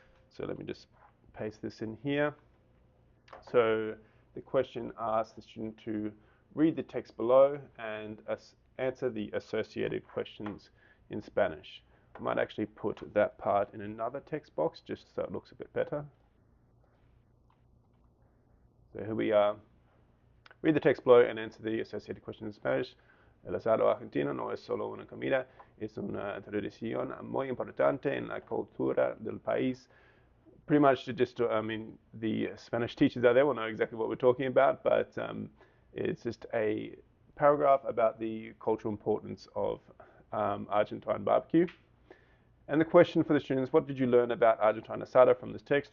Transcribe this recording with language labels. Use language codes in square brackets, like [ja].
[en] So let me just paste this in here. So the question asks the student to read the text below and answer the associated questions in Spanish. I might actually put that part in another text box just so it looks a bit better. So here we are. Read the text below and answer the associated questions in Spanish. [es] El asado argentino no es solo una comida, es una tradición muy importante en la cultura del país. [en] Pretty much just, I mean, the Spanish teachers out there will know exactly what we're talking about, but it's just a paragraph about the cultural importance of Argentine barbecue. And the question for the students, what did you learn about Argentine asado from this text?